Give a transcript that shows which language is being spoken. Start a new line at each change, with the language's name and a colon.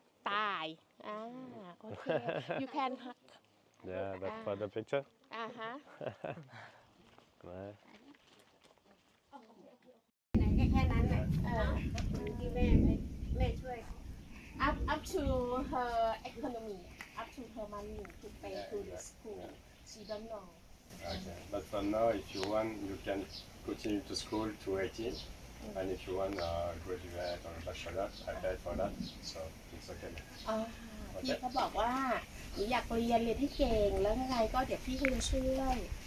English: ตายโอเค you can hug Yeah, but for the picture. ฮะ Ouais.
Thai: แค่นั้นแหละที่แม่ช่วย
English: up to her economy up to her money to pay to the school she don't know Okay. But for now, if you want, you can continue to school to 18. And if you want graduate or bachelor, I pay for that. So it's okay.
Thai: พี่เขาบอกว่าหนูอยากเรียนให้เก่งแล้วยังไงก็เดี๋ยวพี่เขาจะช่วย